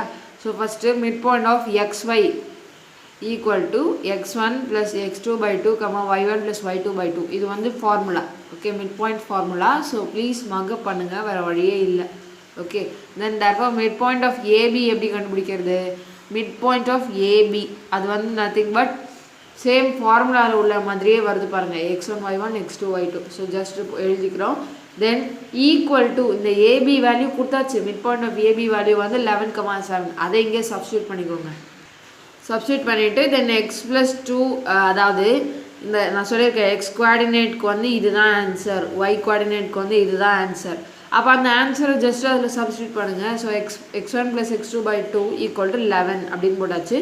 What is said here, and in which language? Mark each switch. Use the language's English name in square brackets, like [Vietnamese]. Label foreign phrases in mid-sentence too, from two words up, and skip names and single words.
[English] so first midpoint of xy = x1 + x2/2, y1 + y2/2. [Tamil] இது வந்து ஃபார்முலா. ஓகே, [English] midpoint formula. so please mug up [Tamil] பண்ணுங்கள், வேறு வழியே இல்லை. ஓகே, [English] then therefore midpoint of AB [Tamil] எப்படி கண்டுபிடிக்கிறது? [English] midpoint of AB [Tamil] அது வந்து [English] nothing but same [Tamil] ஃபார்முலாவில் உள்ள மாதிரியே வருது பாருங்கள், x1 y1 x2 y2. [English] so just [Tamil] எழுதிக்கிறோம். [English] then equal to [Tamil] இந்த ஏபி வேல்யூ கொடுத்தாச்சு. [English] midpoint of AB [Tamil] வேல்யூ வந்து 11,7. அதை இங்கே சப்ஸ்டியூட் பண்ணிக்கோங்க. சப்ஸ்டியூட் பண்ணிவிட்டு தென் x + 2, அதாவது இந்த நான் சொல்லியிருக்கேன் x கோஆர்டினேட்க்கு வந்து இதுதான் ஆன்சர், y கோஆர்டினேட்க்கு வந்து இதுதான் ஆன்சர். அப்போ அந்த ஆன்சரை ஜஸ்ட் அதில் சப்ஸ்டியூட் பண்ணுங்கள். ஸோ x1 + x2/2 = 11 அப்படின்னு போட்டாச்சு.